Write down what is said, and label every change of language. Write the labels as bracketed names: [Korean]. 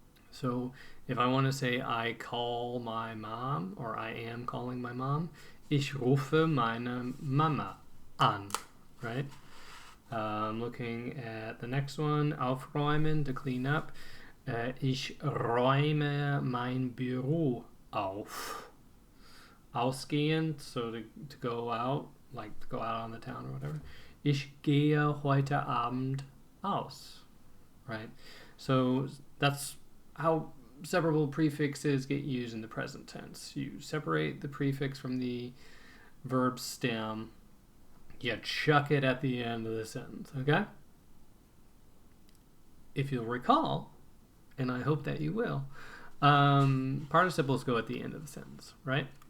[English] So if I want to say I call my mom, or I am calling my mom, [German] ich rufe meine Mama an, [English] right? Looking at the next one, aufräumen, to clean up. [German] Ich räume mein Büro auf. [English] Ausgehen, so to go out, like to go out on the town or whatever. [German] Ich gehe heute Abend aus, right? [English] So that's how separable prefixes get used in the present tense. You separate the prefix from the verb stem, you chuck it at the end of the sentence, okay? If you'll recall, and I hope that you will, participles go at the end of the sentence, right?